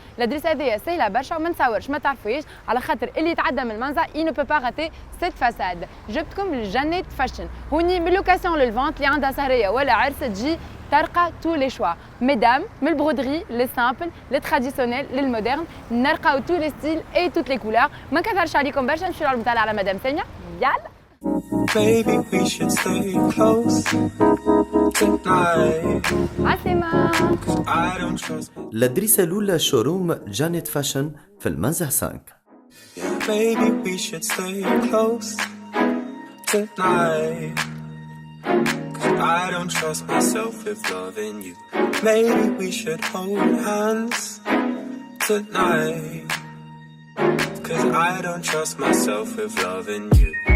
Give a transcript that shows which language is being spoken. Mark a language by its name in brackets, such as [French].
[Arabic] الادريس هذايا سهله برشا وما نتصورش ما تعرفوهاش، على خاطر اللي يتعدى من المنزه [French] il ne peut pas rater cette façade. [Arabic] جبتكم لجانيت فاشن، هوني من لوكاسيون للفونت اللي عندها سهريه ولا عرس تجي تلقى تو لي شوا ميدام، من البرودري لي سامبل لي تراديسيونيل للمودرن، نلقاو تو لي ستيل اي توت لي كولور. ما نكثرش عليكم برشا، نمشيو نطلع على مدام ساميه. يلا [English] Baby, we should stay close tonight. [Arabic] عسلامة. [English] I don't trust me. [Arabic] الأدريسة الأولى شوروم جانيت فاشن في المنزه 5. [English] Yeah, baby, we should stay close tonight. 'Cause I don't trust myself with loving you. Maybe we should hold hands tonight. 'Cause I don't trust myself with loving you.